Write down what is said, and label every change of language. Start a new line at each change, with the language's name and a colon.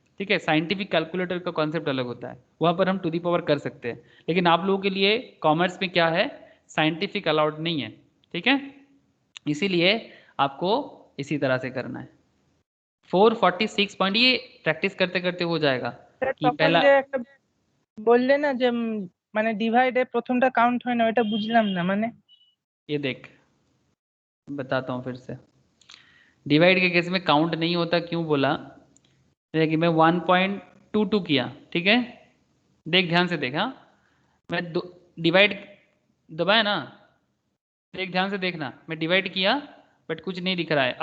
Hindi: ठीक है, scientific calculator का कॉन्सेप्ट अलग होता है, वहां पर हम टू दी पावर कर सकते हैं, लेकिन आप लोगों के लिए कॉमर्स में क्या है? साइंटिफिक अलाउड नहीं है। ठीक है, इसीलिए आपको इसी तरह से करना है। 446 पॉइंट, ये प्रैक्टिस करते करते हो जाएगा कि पहला
Bangla: বললে না যে মানে ডিভাইডে প্রথমটা কাউন্ট হয় না, এটা বুঝলাম না। মানে
Hindi: ये देख बताता हूँ फिर से। डिवाइड के केस में काउंट नहीं होता, क्यों बोला? कि मैं 1.22 किया, ठीक है, देख ध्यान से देख। हाँ, मैं डिवाइड दबाया ना, देख ध्यान से देखना, मैं डिवाइड किया बट कुछ नहीं दिख रहा है।